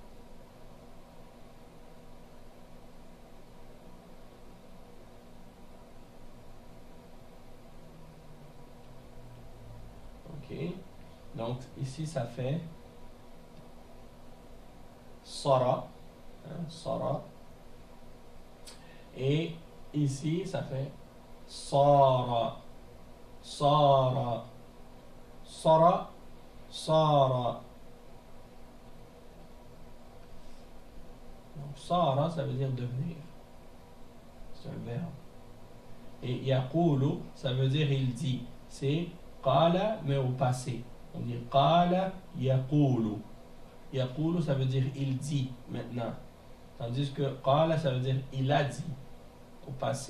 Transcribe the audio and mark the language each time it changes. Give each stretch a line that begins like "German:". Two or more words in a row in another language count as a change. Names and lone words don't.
French: Ok. Donc, ici, ça fait Sara. Hein, Sara. Et ici, ça fait Sara. Sara. Sara. Sara. Donc, Sara, ça veut dire devenir. C'est un verbe. Et Yaqulu, ça veut dire il dit. C'est Qala, mais au passé. On dit
Arabic: قال يقول.
French: Yaqulu, ça veut dire il dit maintenant. Tandis que Qala, ça veut dire il a dit au passé.